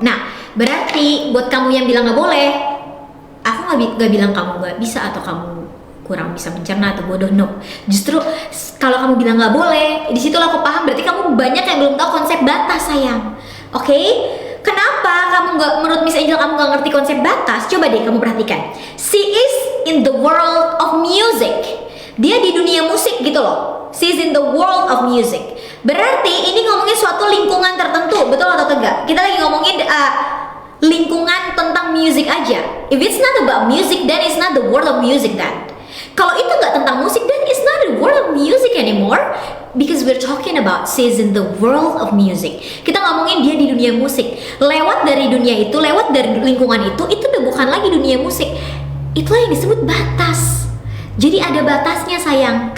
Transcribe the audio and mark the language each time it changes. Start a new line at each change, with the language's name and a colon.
Indonesian: Nah, berarti buat kamu yang bilang nggak boleh, aku nggak bilang kamu nggak bisa atau kamu kurang bisa mencerna atau bodoh, no. Justru kalau kamu bilang nggak boleh, di situ aku paham berarti kamu banyak yang belum tahu konsep batas sayang. Oke? Kenapa kamu nggak, menurut Miss Angel kamu nggak ngerti konsep batas? Coba deh kamu perhatikan.
English: She is in the world of music.
Indonesian: Dia di dunia musik gitu loh.
English: She's in the world of music.
Indonesian: Berarti ini ngomongin suatu lingkungan tertentu, betul atau tidak? Kita lagi ngomongin lingkungan tentang music aja.
English: If it's not about music, then it's not the world of music then.
Indonesian: Kalau itu nggak tentang musik,
English: then it's not the world of music anymore. Because we're talking about she's in the world of music.
Indonesian: Kita ngomongin dia di dunia musik. Lewat dari dunia itu, lewat dari lingkungan itu udah bukan lagi dunia musik. Itulah yang disebut batas. Jadi ada batasnya sayang.